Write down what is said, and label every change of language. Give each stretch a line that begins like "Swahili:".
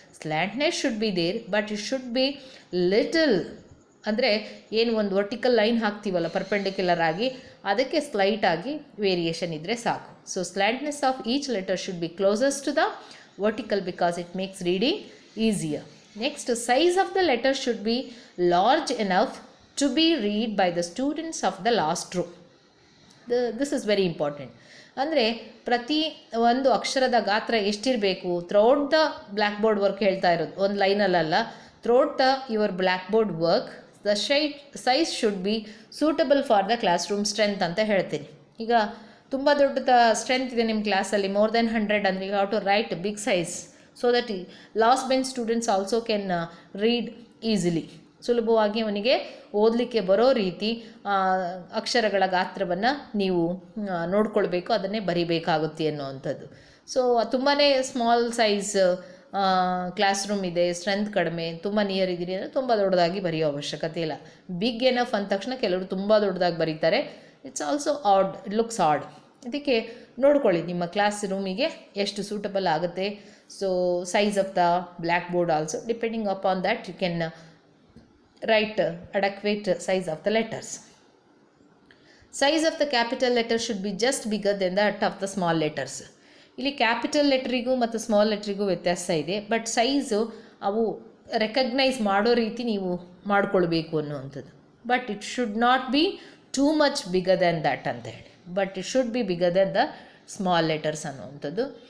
English: Slantness should be there, but it should be little.
Kannada: ಅಂದರೆ ಏನು ಒಂದು ವರ್ಟಿಕಲ್ ಲೈನ್ ಹಾಕ್ತೀವಲ್ಲ ಪರ್ಪೆಂಡಿಕ್ಯುಲರ್ ಆಗಿ, ಅದಕ್ಕೆ ಸ್ಲೈಟಾಗಿ ವೇರಿಯೇಷನ್ ಇದ್ದರೆ ಸಾಕು.
English: So slantness of each letter should be closest to the vertical because it makes reading easier. Next, size of the letter should be large enough to be read by the students of the last row. This is very important.
Kannada: ಅಂದರೆ ಪ್ರತಿ ಒಂದು ಅಕ್ಷರದ ಗಾತ್ರ ಎಷ್ಟಿರಬೇಕು?
English: throughout the black board work
Kannada: ಹೇಳ್ತಾ ಇರೋದು, ಒಂದು ಲೈನಲ್ಲ.
English: throughout the your black board work the size should be suitable for the class room strength
Kannada: ಅಂತ ಹೇಳ್ತೀನಿ. ಈಗ ತುಂಬ ದೊಡ್ಡ ಸ್ಟ್ರೆಂತ್ ಇದೆ ನಿಮ್ಮ ಕ್ಲಾಸಲ್ಲಿ,
English: More than 100 ಅಂದರೆ you have to write big size so that last bench students also can read easily.
Kannada: ಸುಲಭವಾಗಿ ಅವನಿಗೆ ಓದಲಿಕ್ಕೆ ಬರೋ ರೀತಿ ಅಕ್ಷರಗಳ ಗಾತ್ರವನ್ನು ನೀವು ನೋಡ್ಕೊಳ್ಬೇಕು, ಅದನ್ನೇ ಬರಿಬೇಕಾಗುತ್ತೆ ಅನ್ನೋವಂಥದ್ದು. ಸೊ ತುಂಬಾ ಸ್ಮಾಲ್ ಸೈಜ್ ಕ್ಲಾಸ್ ರೂಮ್ ಇದೆ, ಸ್ಟ್ರೆಂತ್ ಕಡಿಮೆ, ತುಂಬ ನಿಯರ್ ಇದ್ದೀರಿ ಅಂದರೆ ತುಂಬ ದೊಡ್ಡದಾಗಿ ಬರೆಯೋ ಅವಶ್ಯಕತೆ ಇಲ್ಲ. ಬಿಗ್ ಎನಫ್ ಅಂದ ತಕ್ಷಣ ಕೆಲವರು ತುಂಬ ದೊಡ್ಡದಾಗಿ ಬರೀತಾರೆ.
English: It's also odd, it looks odd.
Kannada: ಇದಕ್ಕೆ ನೋಡ್ಕೊಳ್ಳಿ ನಿಮ್ಮ ಕ್ಲಾಸ್ ರೂಮಿಗೆ ಎಷ್ಟು ಸೂಟಬಲ್ ಆಗುತ್ತೆ.
English: So size of the black board also depending upon that you can write adequate size of the letters. Size of the capital letter should be just bigger than that of the small letters.
Kannada: ಇಲ್ಲಿ capital ಲೆಟ್ರಿಗೂ ಮತ್ತು small ಲೆಟ್ರಿಗೂ ವ್ಯತ್ಯಾಸ ಇದೆ, but size ಅವು recognise ಮಾಡೋ ರೀತಿ ನೀವು ಮಾಡಿಕೊಳ್ಬೇಕು ಅನ್ನುವಂಥದ್ದು.
English: but it should not be too much bigger than that
Kannada: ಅಂತ ಹೇಳಿ,
English: But it should be bigger than the small letters ಅನ್ನುವಂಥದ್ದು.